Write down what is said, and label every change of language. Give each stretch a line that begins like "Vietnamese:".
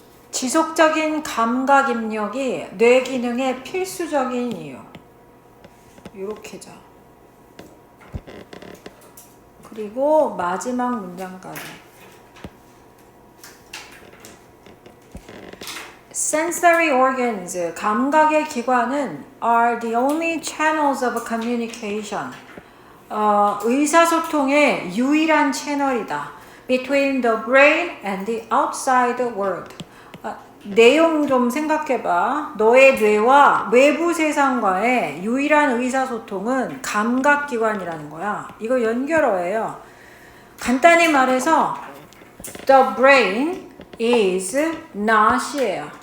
Korean: 지속적인 감각 입력이 뇌 기능의 필수적인 이유. 요렇게죠. 그리고 마지막 문장까지.
English: Sensory organs,
Korean: 감각의 기관은
English: are the only channels of communication.
Korean: 의사소통의 유일한 채널이다.
English: Between the brain and the outside world.
Korean: 내용 좀 생각해봐. 너의 뇌와 외부 세상과의 유일한 의사소통은 감각기관이라는 거야. 이거 연결어예요. 간단히 말해서
English: The brain is not이에요.